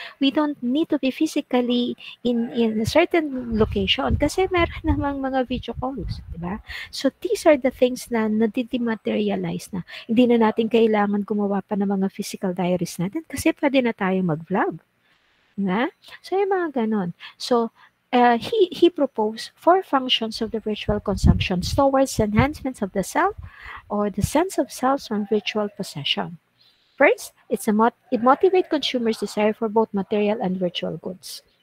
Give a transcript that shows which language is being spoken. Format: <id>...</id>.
<en>We don't need to be physically in a certain location</en> <tl>kasi meron namang mga video calls.</tl> <en>Diba? So these are the things na nadidematerialize na.</en> <tl>Hindi na natin kailangan gumawa pa ng mga physical diaries natin kasi pwede na tayo mag-vlog. Diba? So, yung mga ganon.</tl> <en>So, he proposed 4 functions of the virtual consumption towards enhancements of the self or the sense of self from virtual possession. First, it motivates consumers' desire for both material and virtual goods.</en>